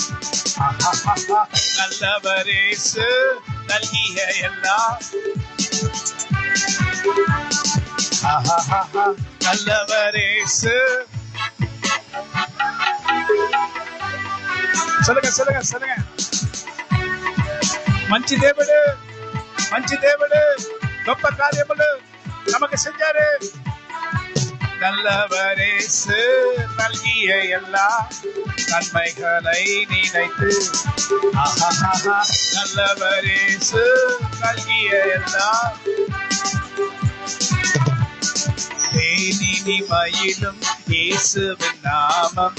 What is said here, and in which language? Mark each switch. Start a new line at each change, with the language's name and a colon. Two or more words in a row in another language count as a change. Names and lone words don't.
Tamil: நல்லவரேசு நல்கிய எல்லா நல்லவரேசு சொல்லுங்க சொல்லுங்க சொல்லுங்க
Telugu: మంచి దేవుడు గొప్ప కార్యములు
Tamil: நமக்கு செஞ்சாரு நல்லவரேசு நல்கிய எல்லா நன்மைகளை நினைத்து நல்லவரேசு நல்கிய எல்லா தேனினிமையிலும் இயேசுவின் நாமம்